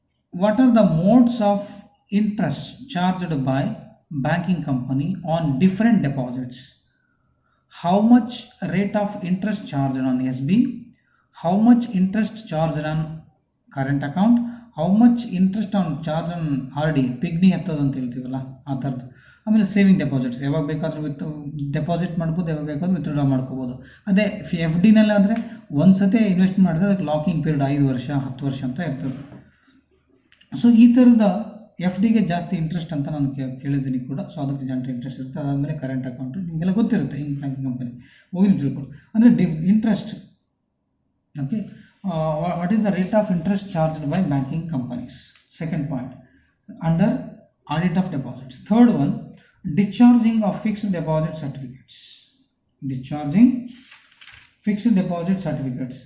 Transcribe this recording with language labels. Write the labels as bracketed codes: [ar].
[en] What are the modes of interest charged by banking company on different deposits? How much rate of interest charged on SB? How much interest charged on current account? How much interest on charge on RD, [kn] piggy ಎತ್ತೋದು ಅಂತ ಹೇಳ್ತೀವಲ್ಲ ಆ ಥರದ್ದು. ಆಮೇಲೆ saving deposits, ಯಾವಾಗ ಬೇಕಾದರೂ deposit ಮಾಡ್ಬೋದು, ಯಾವಾಗ ಬೇಕಾದ್ರೂ ವಿತ್ಡ್ರಾ ಮಾಡ್ಕೋಬೋದು. ಅದೇ FDನಲ್ಲಾದರೆ ಒಂದು ಸತಿ ಇನ್ವೆಸ್ಟ್ ಮಾಡಿದ್ರೆ ಅದಕ್ಕೆ ಲಾಕಿಂಗ್ ಪೀರಿಯಡ್ 5 ವರ್ಷ 10 ವರ್ಷ ಅಂತ ಇರ್ತದೆ. ಸೊ ಈ ಥರದ FDಗೆ ಜಾಸ್ತಿ ಇಂಟ್ರೆಸ್ಟ್ ಅಂತ ನಾನು ಕೇಳಿದ್ದೀನಿ ಕೂಡ. ಸೊ ಅದಕ್ಕೆ ಜಾಸ್ತಿ ಇಂಟ್ರೆಸ್ಟ್ ಇರುತ್ತೆ. ಅದಾದಮೇಲೆ ಕರೆಂಟ್ ಅಕೌಂಟು ನಿಮಗೆಲ್ಲ ಗೊತ್ತಿರುತ್ತೆ, ಹಿಂಗೆ ಬ್ಯಾಂಕಿಂಗ್ ಕಂಪನಿ ಹೋಗಿ ತಿಳ್ಕೊಂಡು. ಅಂದರೆ interest. [en] Okay, what is the rate of interest charged by banking companies? Second point, under audit of deposits. Third one, discharging of fixed deposit certificates. Discharging fixed deposit certificates.